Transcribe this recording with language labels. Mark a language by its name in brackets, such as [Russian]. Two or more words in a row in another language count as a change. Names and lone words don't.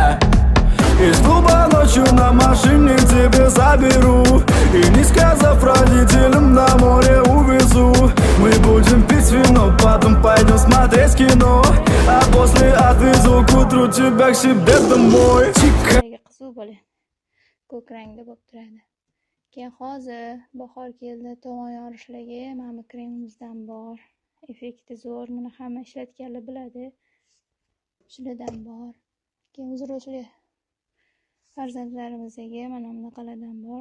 [Russian] Из клуба ночью на машине тебе заберу. И не сказав родителям, на море увезу. Мы будем пить вино, потом пойдем смотреть кино. А после отвезу к утру тебя к себе домой. [Uzbek] Qiziq bola ko'k rangda bo'lib turadi. Keyin hozir bahor keldi, tovon yorishligi mana kremimizdan bor. Effekti zo'r, buni hamma ishlatganlar biladi. Shulardan bor. Keyin uzro'shli farzandlarimizga mana bunaqalardan bor.